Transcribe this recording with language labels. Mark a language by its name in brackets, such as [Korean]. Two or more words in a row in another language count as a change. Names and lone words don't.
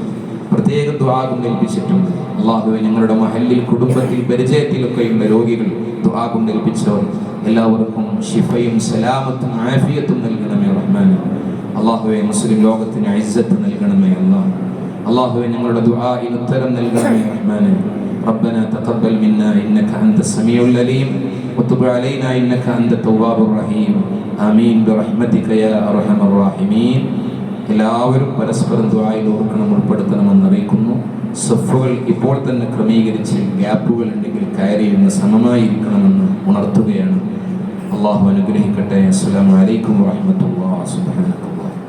[Malayalam] പ്രത്യേകം ദുആ കൊണ്ട് ഏൽപ്പിച്ചിട്ടുണ്ട്. അല്ലാഹുവേ, ഞങ്ങളുടെ മഹല്ലിൽ, കുടുംബത്തിൽ, പരിചയത്തിലൊക്കെയുള്ള രോഗികൾ, ദുആ കൊണ്ട് ഏൽപ്പിച്ചവർ എല്ലാവർക്കും ശിഫയും സലാമത്തും ആഫിയത്തും നൽകണമേ റഹ്മാനെ. അല്ലാഹുവേ, മുസ്ലിം ലോകത്തിന് ഇസ്സത്ത് നൽകണമേ അല്ലാഹ്. അല്ലാഹുവേ, ഞങ്ങളുടെ ദുആഇന് ഉത്തരം നൽകണമേ റഹ്മാനെ. [Arabic] ربنا تقبل منا إنك أنت السميع العليم وتب علينا إنك أنت التواب الرحيم آمين برحمتك يا أرحم الراحمين. [Malayalam] എല്ലാവരും പരസ്പരം ദുആയിൽ ഓർക്കണം, ഉൾപ്പെടുത്തണമെന്ന് അറിയിക്കുന്നു. സഫുകൾ ഇപ്പോൾ തന്നെ ക്രമീകരിച്ച് ഗ്യാപ്പുകൾ ഉണ്ടെങ്കിൽ കയറിയിരുന്ന് സമമായിരിക്കണമെന്ന് ഉണർത്തുകയാണ്. അല്ലാഹു അനുഗ്രഹിക്കട്ടെ. [Arabic] السلام عليكم ورحمة الله سبحان الله.